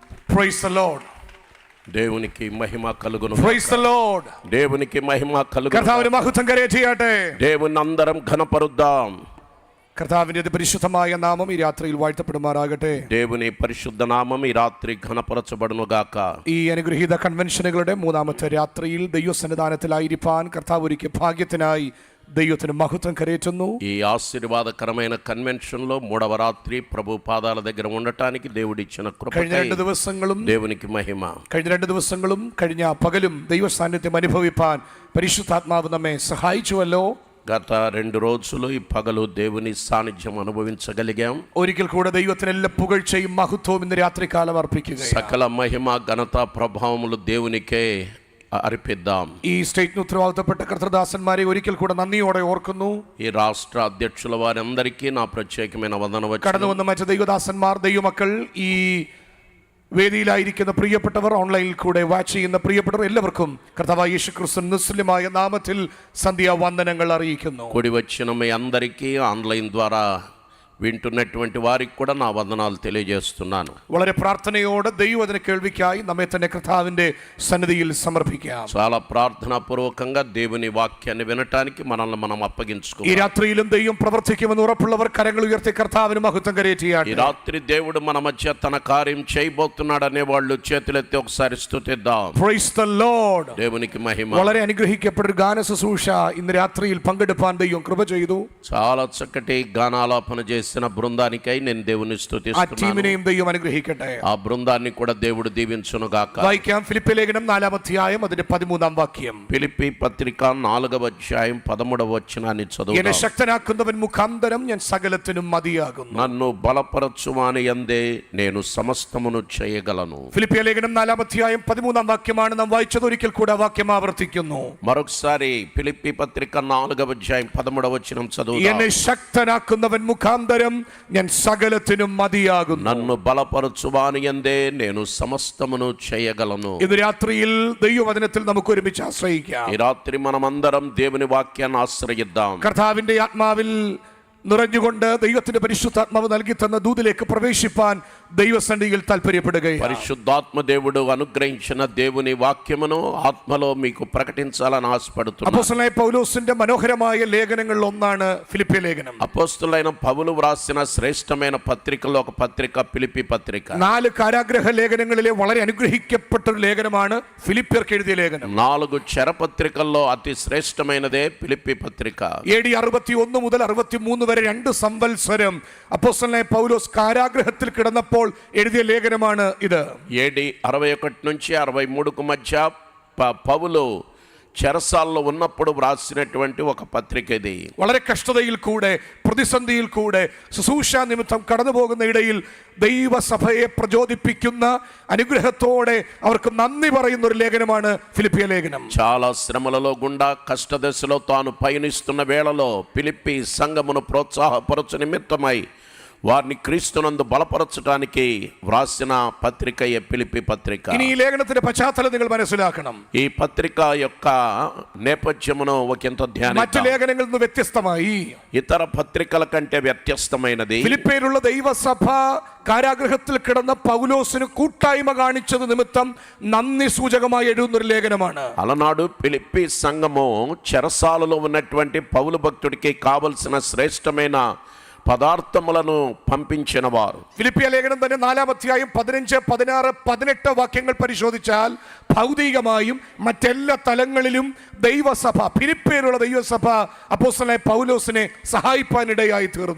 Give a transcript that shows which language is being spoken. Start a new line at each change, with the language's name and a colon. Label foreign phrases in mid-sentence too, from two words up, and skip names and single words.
English: Praise the Lord.
Telugu: దేవునికి మహిమ కలుగును.
English: Praise the Lord.
Telugu: దేవునికి మహిమ కలుగును.
Malayalam: കർത്താവിന് മഹത്വം കരയറ്റിയാട്ടെ.
Telugu: దేవుని అందరం ఘనపరుద్దాం.
Malayalam: കർത്താവിന്റെ പരിശുദ്ധമായ നാമം ഈ രാത്രിയിൽ വാഴ്ത്തപ്പെടുമാറാകട്ടെ.
Telugu: దేవుని పరిశుద్ధ నామం ఈ రాత్రి ఘనపరచబడును గాక.
Malayalam: ഈ അനുഗ്രഹീത കൺവെൻഷനുകളുടെ മൂന്നാമത്തെ രാത്രിയിൽ ദൈവസന്നിധാനത്തിലായിരിക്കാൻ കർത്താവ് ഒരുക്കിയ ഭാഗ്യത്തിനായി ദൈവത്തിന് മഹത്വം കരയറ്റുന്നു.
Telugu: ఈ ఆశీర్వాదకరమైన కన్వెన్షన్ లో మూడవ రాత్రి ప్రభు పాదాల దగ్గర ఉండటానికి దేవుడిచ్చిన కృప.
Malayalam: കഴിഞ്ഞ 2 ദിവസങ്ങളും
Telugu: దేవునికి మహిమ.
Malayalam: കഴിഞ്ഞ പകലും ദൈവ സാന്നിധ്യം അനുഭവിപ്പാൻ പരിശുദ്ധാത്മാവ് നമ്മെ സഹായിച്ചുവല്ലോ.
Telugu: గత 2 రోజులు ఈ పగలు దేవుని సాన్నిధ్యం అనుభవించగలిగాం.
Malayalam: ഒരിക്കൽ കൂടെ ദൈവത്തിന് എല്ലാ പുകഴ്ചയും മഹത്വവും ഇന്ന് രാത്രികാലം അർപ്പിക്കുകയാണ്.
Telugu: సకల మహిమ ఘనత ప్రభావములు దేవునికే అర్పిద్దాం.
Malayalam: ഈ സ്റ്റേറ്റിന് ഉത്തരവാദിത്തപ്പെട്ട കർത്തൃദാസന്മാരെ ഒരിക്കൽ കൂടെ നന്ദിയോടെ ഓർക്കുന്നു.
Telugu: ఈ రాష్ట్ర అధ్యక్షుల వారందరికీ నా ప్రత్యేకమైన వందనం.
Malayalam: കടന്നു വന്ന മറ്റു ദൈവദാസന്മാർ, ദൈവമക്കൾ, ഈ വേദിയിലായിരിക്കുന്ന പ്രിയപ്പെട്ടവർ, ഓൺലൈനിൽ കൂടെ വാച്ച് ചെയ്യുന്ന പ്രിയപ്പെട്ടവർ എല്ലാവർക്കും കർത്താവായ യേശുക്രിസ്തു നിസ്തുല്യമായ നാമത്തിൽ സന്ധ്യാവന്ദനങ്ങൾ അറിയിക്കുന്നു.
Telugu: కూడి వచ్చిన మీ అందరికీ ఆన్లైన్ ద్వారా వింటున్నటువంటి వారికి కూడా నా వందనాలు తెలియజేస్తున్నాను.
Malayalam: വളരെ പ്രാർത്ഥനയോടെ ദൈവവചന കേൾവിക്കായി നമ്മെ തന്നെ കർത്താവിന്റെ സന്നിധിയിൽ സമർപ്പിക്കാം.
Telugu: చాలా ప్రార్థనా పూర్వకంగా దేవుని వాక్యాన్ని వినటానికి మనల్ని మనం అప్పగించుకోవాలి.
Malayalam: ഈ രാത്രിയിലും ദൈവം പ്രവർത്തിക്കുമെന്ന് ഉറപ്പുള്ളവർ കരങ്ങൾ ഉയർത്തി കർത്താവിന് മഹത്വം കരയേറ്റിയാട്ടെ.
Telugu: ఈ రాత్రి దేవుడు మన మధ్య తన కార్యం చేయబోతున్నాడనే వాళ్ళు చేతులెత్తి ఒకసారి స్తుతిద్దాం.
English: Praise the Lord.
Telugu: దేవునికి మహిమ.
Malayalam: വളരെ അനുഗ്രഹിക്കപ്പെട്ട ഒരു ഗാന ശുശ്രൂഷ ഇന്ന് രാത്രിയിൽ പങ്കെടുപ്പാൻ ദൈവം കൃപ ചെയ്തു.
Telugu: చాలా చక్కటి గానాలాపన చేసిన బృందానికై నేను దేవుని స్తుతిస్తున్నాను.
Malayalam: ദൈവം അനുഗ്രഹിക്കട്ടെ.
Telugu: ఆ బృందాన్ని కూడా దేవుడు దీవించును గాక.
Malayalam: വായിക്കാം ഫിലിപ്പി ലേഖനം 4-ാം അധ്യായം അതിന്റെ 13-ാം വാക്യം.
Telugu: ഫിലിപ്പി പത്രിക 4-వ అధ్యాయం 13వ వచనాన్ని చదువుదాం.
Malayalam: എന്നെ ശക്തനാക്കുന്നവൻ മുഖാന്തരം ഞാൻ സകലത്തിനും മതിയാകുന്നു.
Telugu: నన్ను బలపరచువాని యందే నేను సమస్తమును చేయగలను.
Malayalam: ഫിലിപ്പി ലേഖനം 4-ാം അധ്യായം 13-ാം വാക്യമാണ് നാം വായിച്ചത്. ഒരിക്കൽ കൂടെ വാക്യം ആവർത്തിക്കുന്നു.
Telugu: మరొకసారి ఫిలిప్పీ పత్రిక 4వ అధ్యాయం 13వ వచనం చదువుదాం.
Malayalam: എന്നെ ശക്തനാക്കുന്നവൻ മുഖാന്തരം ഞാൻ സകലത്തിനും മതിയാകുന്നു.
Telugu: నన్ను బలపరచువాని యందే నేను సమస్తమును చేయగలను.
Malayalam: ഇന്ന് രാത്രിയിൽ ദൈവവചനത്തിൽ നമുക്ക് ഒരുമിച്ച് ആശ്രയിക്കാം.
Telugu: ఈ రాత్రి మనమందరం దేవుని వాక్యాన్ని ఆశ్రయిద్దాం.
Malayalam: കർത്താവിന്റെ ആത്മാവിൽ നിറഞ്ഞുകൊണ്ട് ദൈവത്തിന്റെ പരിശുദ്ധാത്മാവ് നൽകി തന്ന ദൂതിലേക്ക് പ്രവേശിപ്പാൻ ദൈവസന്നിധിയിൽ താല്പര്യപ്പെടുകയാണ്.
Telugu: పరిశుద్ధాత్మ దేవుడు అనుగ్రహించిన దేవుని వాక్యమును ఆత్మలో మీకు ప్రకటించాలని ఆశపడుతున్నాను.
Malayalam: അപ്പോസ്തലനായ പൗലോസിന്റെ മനോഹരമായ ലേഖനങ്ങളിൽ ഒന്നാണ് ഫിലിപ്പി ലേഖനം.
Telugu: అపోస్తలుడైన పౌలు వ్రాసిన శ్రేష్టమైన పత్రికలో ఒక పత్రిక ఫిలిప్పీ పత్రిక.
Malayalam: 4 കാരാഗ്രഹ ലേഖനങ്ങളിലെ വളരെ അനുഗ്രഹിക്കപ്പെട്ട ഒരു ലേഖനമാണ് ഫിലിപ്പിയർക്ക് എഴുതിയ ലേഖനം.
Telugu: 4 చెరపత్రికల్లో అతి శ్రేష్టమైనదే ఫిలిప్పీ పత్రిక.
Malayalam: AD 61 മുതൽ 63 വരെ 2 സംവത്സരം അപ്പോസ്തലനായ പൗലോസ് കാരാഗ്രഹത്തിൽ കിടന്നപ്പോൾ എഴുതിയ ലേഖനമാണ് ഇത്.
Telugu: AD 61 నుంచి 63కు మధ్య పౌలు చెరసాల్లో ఉన్నప్పుడు వ్రాసినటువంటి ఒక పత్రిక ఇది.
Malayalam: വളരെ കഷ്ടതയിൽ കൂടെ, പ്രതിസന്ധിയിൽ കൂടെ, ശുശ്രൂഷ നിമിത്തം കടന്നു പോകുന്ന ഇടയിൽ ദൈവസഭയെ പ്രചോദിപ്പിക്കുന്ന അനുഗ്രഹത്തോടെ അവർക്ക് നന്ദി പറയുന്ന ഒരു ലേഖനമാണ് ഫിലിപ്പിയ ലേഖനം.
Telugu: చాలా శ్రమలలో గుండా కష్టదశలో తాను పయనిస్తున్న వేళలో ఫిలిప్పీ సంఘమును ప్రోత్సాహపరచు నిమిత్తమై వారిని క్రీస్తునందు బలపరచడానికి వ్రాసిన పత్రిక ఫిలిప్పీ పత్రిక.
Malayalam: ഇനി ഈ ലേഖനത്തിന്റെ പശ്ചാത്തലം നിങ്ങൾ മനസ്സിലാക്കണം.
Telugu: ఈ పత్రిక యొక్క నేపథ్యమును ఒకంత
Malayalam: മറ്റു
Telugu: ధ్యానిద్దాం.
Malayalam: ലേഖനങ്ങളിൽ നിന്ന് വ്യത്യസ്തമായി
Telugu: ఇతర పత్రికల కంటే వ్యత్యస్తమైనది.
Malayalam: ഫിലിപ്പിയിലുള്ള ദൈവസഭ കാരാഗ്രഹത്തിൽ കിടന്ന പൗലോസിന് കൂട്ടായ്മ കാണിച്ചത് നിമിത്തം നന്ദി സൂചകമായി എഴുതുന്ന ഒരു ലേഖനമാണ്.
Telugu: అలనాడు ఫిలిప్పీ సంఘము చెరసాలలో ఉన్నటువంటి పౌలు భక్తుడికి కావలసిన శ్రేష్టమైన పదార్థములను పంపించిన వారు.
Malayalam: ഫിലിപ്പിയ ലേഖനം തന്നെ 4-ാം അധ്യായം 15, 16, 18 വാക്യങ്ങൾ പരിശോധിച്ചാൽ ഭൗതികമായും മറ്റെല്ലാ തലങ്ങളിലും ദൈവസഭ, ഫിലിപ്പിയിലുള്ള ദൈവസഭ അപ്പോസ്തലനായ പൗലോസിനെ സഹായിപ്പാനിടയായി തീർന്നു.